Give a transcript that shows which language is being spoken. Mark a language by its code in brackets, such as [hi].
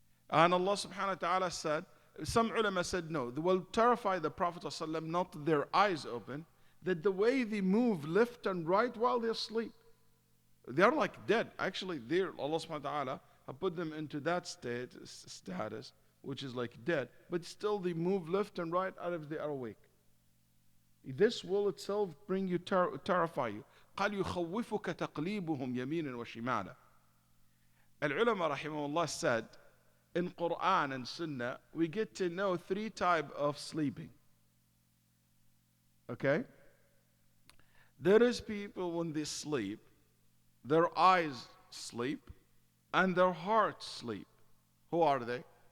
[en] And Allah subhanahu wa ta'ala said, some ulama said no, they will terrify the Prophet ﷺ, not their eyes open, that the way they move left and right while they're asleep. They are like dead. Actually, Allah subhanahu wa ta'ala have put them into that status, which is like dead, but still they move left and right as if they are awake. This will itself bring you, terrify you. [ar] قال يخوفك تقليبهم يمينا وشمالا. [en] Al-ulama rahimahullah said, in Quran and Sunnah, we get to know 3 types of sleeping. Okay? There is people when they sleep, their eyes sleep and their hearts sleep. Who are they?